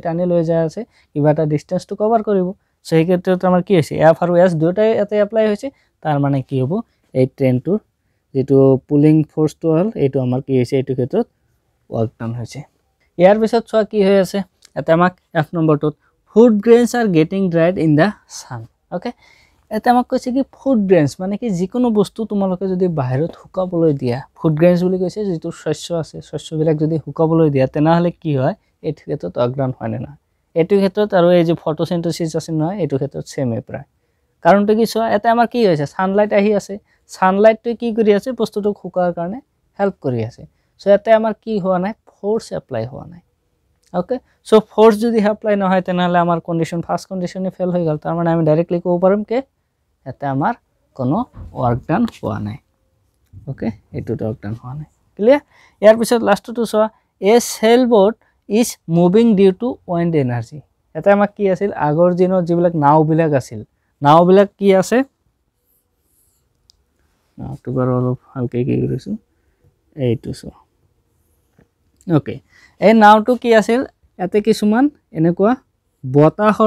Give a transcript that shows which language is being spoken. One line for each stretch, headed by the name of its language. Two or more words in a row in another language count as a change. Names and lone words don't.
Assamese: টানি লৈ যায় আছে কিবা এটা ডিসটেন্সটো কভাৰ কৰিব সো এই ক্ষেত্ৰত আমাৰ কি হৈছে f আৰু s দুটাই এতে এপ্লাই হৈছে তাৰ মানে কি হ'ব এই ট্ৰেইনটোৰ যেটো
English: pulling forceটো
Assamese: হল এটো আমাৰ কি হৈছে এটো ক্ষেত্ৰত ওয়ার্কডান হৈছে ইয়াৰ পিছত চোৱা কি হৈ আছে এটা আমাক f নম্বৰটোত
English: food grains are getting dried in the sun okay
Assamese: এটা আমাক কৈছে কি
English: food grains
Assamese: মানে কি যিকোনো বস্তু তোমালোকে যদি বাহিৰত শুকাবলৈ দিয়া
English: food grains
Assamese: বুলি কৈছে যেটো শস্য আছে শস্যবিলাক যদি শুকাবলৈ দিয়া তেনেহলে কি হয় এটো ক্ষেত্ৰত অগ্ৰাণ হয় না এটো ক্ষেত্ৰত আৰু এই যে ফটোসিনথেসিস আছে নহয় এটো ক্ষেত্ৰত সেমে প্ৰায় কাৰণটো কি চোৱা এটা আমাৰ কি হৈছে সানলাইট আহি আছে সানলাইটটো কি কৰি আছে বস্তুটো শুকাৰ কাৰণে হেল্প কৰি আছে সো ইয়াতে আমাৰ কি হোৱা নাই
English: force apply
Assamese: হোৱা নাই
English: okay so force
Assamese: যদি এপ্লাই নহয় তেনহলে আমাৰ
English: condition first conditionে
Assamese: ফেল হৈ গল তাৰ মানে আমি ডাইরেক্টলি ক'ব পাৰিম কে ইয়াতে আমাৰ কোনো
English: work done
Assamese: হোৱা নাই ওকে এটো
English: work done
Assamese: হোৱা নাই ক্লিয়ার ইয়াৰ পিছত লাষ্টটো চোৱা
English: A sailboat is moving due to wind energy
Assamese: এটা আমাক কি আছিল আগৰ দিনৰ যিবিলাক নাও বিলাক আছিল নাও বিলাক কি আছে নাওটো বৰ অলপ হালকে কি কৰিছো এইটো চোৱা ওকে এই নাওটো কি আছিল এতে কিছুমান এনেকুৱা বতাহৰ